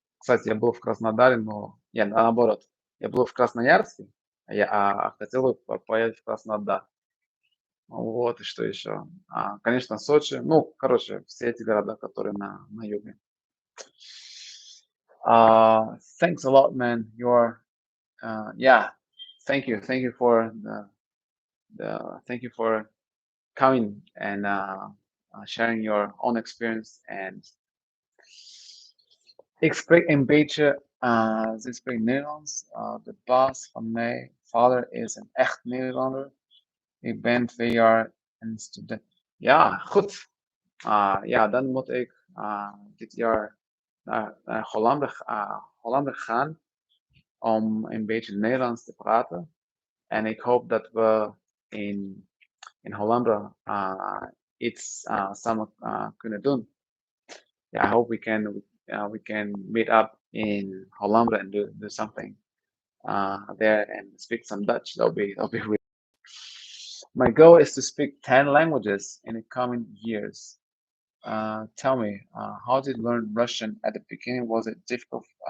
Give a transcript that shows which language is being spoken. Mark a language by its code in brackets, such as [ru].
[ru] Кстати, я был в Краснодаре, но наоборот, я был в Красноярске, хотел бы поехать в Краснодар. Вот, и что еще? Конечно, Сочи. Ну, короче, все эти города, которые на юге. [en] Thanks a lot, man. Yeah, thank you for thank you for coming and sharing your own experience. [nl] En ik spreek een beetje, ze spreekt Nederlands. De baas van mijn vader is een echt Nederlander. Ik ben 2 jaar een student. Ja, goed. Ja, dan moet ik dit jaar naar Hollanden gaan om een beetje Nederlands te praten. En ik hoop dat we in Hollanden iets samen kunnen doen. [en] Yeah, I hope we can meet up in Hollanda and do something there and speak some Dutch. That'll be really. My goal is to speak 10 languages in the coming years. Tell me, how did you learn Russian at the beginning? Was it difficult?